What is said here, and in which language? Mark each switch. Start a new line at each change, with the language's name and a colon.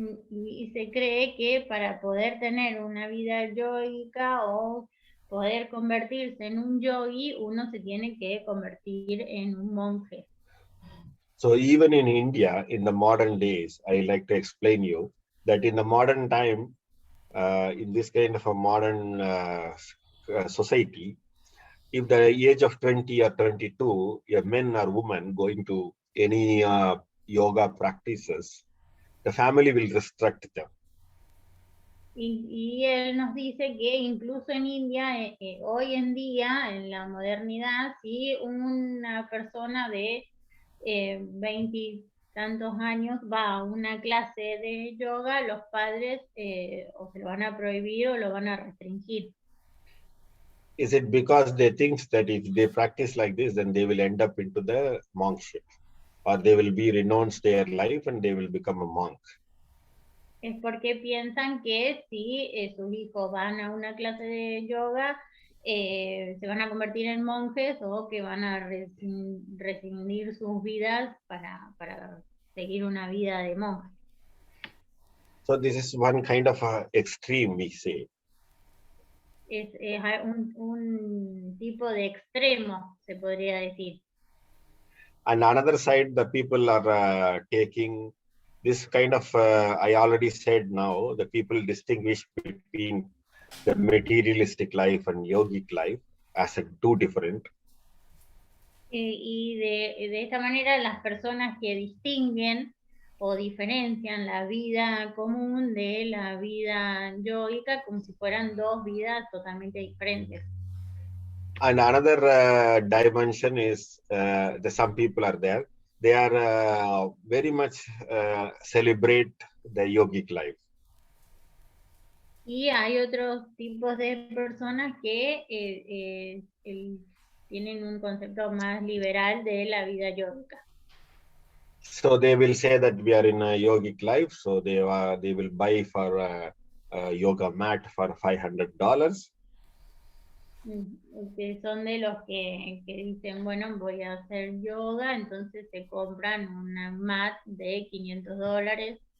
Spanish: Y se cree que para poder tener una vida yoica o poder convertirse en un yogi, uno se tiene que convertir en un monje.
English: So even in India, in the modern days, I like to explain you that in the modern time, in this kind of a modern society, if the age of 20 or 22, a man or woman going to any yoga practices, the family will restrict them.
Spanish: Y él nos dice que incluso en India, hoy en día, en la modernidad, si una persona de 20 tantos años va a una clase de yoga, los padres o se lo van a prohibir o lo van a restringir.
English: Is it because they think that if they practice like this, then they will end up into the monkship, or they will be renounce their life and they will become a monk?
Spanish: Es porque piensan que si sus hijos van a una clase de yoga, se van a convertir en monjes o que van a rescindir sus vidas para seguir una vida de monje.
English: So this is one kind of extreme, we say.
Spanish: Es un tipo de extremo, se podría decir.
English: And another side, the people are taking this kind of, I already said now, the people distinguish between the materialistic life and yogic life as two different.
Spanish: Y de esta manera las personas que distinguen o diferencian la vida común de la vida yoica como si fueran dos vidas totalmente diferentes.
English: And another dimension is some people are there. They are very much celebrate the yogic life.
Spanish: Y hay otros tipos de personas que tienen un concepto más liberal de la vida yogica.
English: So they will say that we are in a yogic life. So they will buy for a yoga mat for $500.
Spanish: Que son de los que dicen, bueno, voy a hacer yoga, entonces se compran una mat de $500.